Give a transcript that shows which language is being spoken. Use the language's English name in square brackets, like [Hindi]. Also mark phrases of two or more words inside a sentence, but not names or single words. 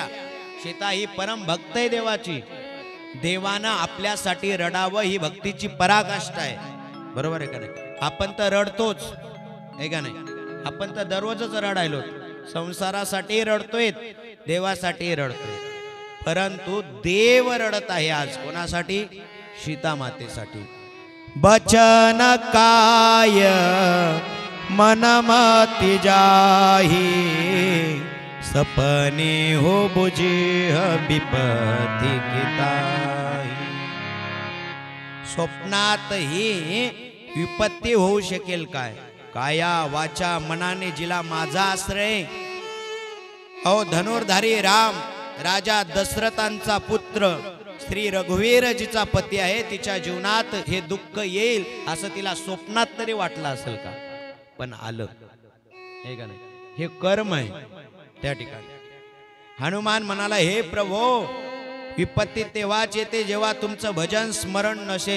[Marathi] सीता ही परम भक्त आहे देवाची. देवानं आपल्यासाठी रडावं ही भक्तीची पराकाष्ठा आहे. बरोबर आहे का नाही. आपण तर रडतोच आहे का नाही. आपण तर दररोजच रडायलो. संसारासाठी रडतोय, देवासाठी रडतोय. परंतु देव रडत आहे आज कोणासाठी. सीता मातेसाठी. [Awadhi] बचन काय मनमति जाही सपने हो बुझे विपत्ति किताही. [Marathi] स्वप्नात ही विपत्ती होऊ शकेल काय. काया वाचा मनाने जिला माझा आश्रय. अहो धनुर्धारी राम राजा दशरथांचा पुत्र श्री रघुवीरजीचा पती आहे. तिच्या जीवनात हे दुःख येईल असं तिला स्वप्नात तरी वाटलं असेल का. पण आलं हे का नाही. हे कर्म आहे त्या ठिकाणी. हनुमान म्हणाला हे प्रभो विपत्ती तेव्हाच येते जेव्हा तुमचं भजन स्मरण नसेल.